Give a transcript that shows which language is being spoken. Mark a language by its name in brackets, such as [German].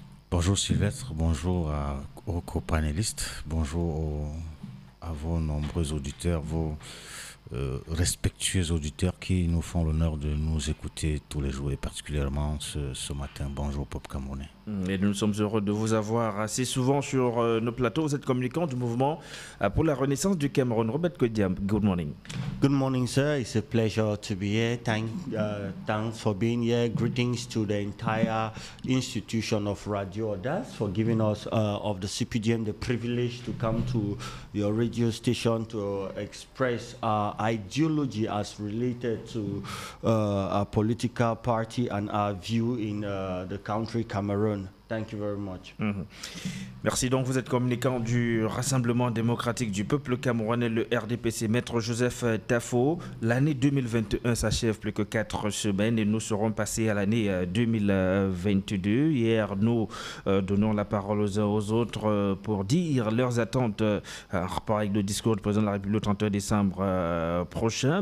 [French] Bonjour Sylvestre, bonjour aux copanélistes, bonjour à vos nombreux auditeurs, vos respectueux auditeurs qui nous font l'honneur de nous écouter tous les jours et particulièrement ce matin. Bonjour Pop Camerounais. Et nous sommes heureux de vous avoir assez souvent sur nos plateaux. Vous êtes communicant du mouvement pour la renaissance du Cameroun. [English] Robert Kodiam, good morning. Good morning, sir. It's a pleasure to be here. Thanks for being here. Greetings to the entire institution of Radio Audace for giving us, of the CPDM, the privilege to come to your radio station to express our ideology as related to our political party and our view in the country Cameroon. Thank you very much. [French] Merci. Donc, vous êtes communicant du Rassemblement démocratique du peuple camerounais, le RDPC, Maître Joseph Tafo. L'année 2021 s'achève plus que 4 semaines et nous serons passés à l'année 2022. Hier, nous donnons la parole aux uns aux autres pour dire leurs attentes en rapport avec le discours du président de la République le 31 décembre prochain.